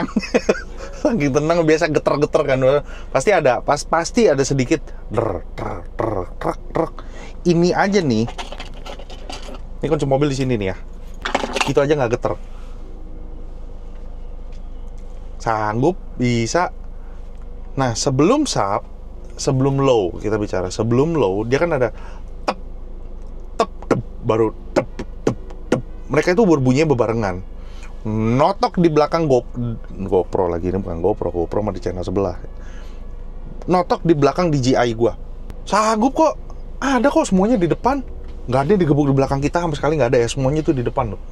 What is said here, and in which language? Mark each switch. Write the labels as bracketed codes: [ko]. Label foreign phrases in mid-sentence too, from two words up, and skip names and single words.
[id] Saking tenang biasa geter-geter kan. Pasti ada sedikit ini aja nih. Ini kunci mobil di sini nih ya. Itu aja nggak geter. Sanggup bisa. Nah, sebelum low kita bicara, sebelum low dia kan ada tep tep tep baru tep tep tep. Mereka itu berbunyinya bebarengan. Notok di belakang GoPro lagi, ini bukan GoPro mah di channel sebelah. Notok di belakang DJI gua. Sanggup kok. Ada kok semuanya di depan. Nggak ada yang digebuk di belakang kita sama sekali, nggak ada ya, semuanya itu di depan loh.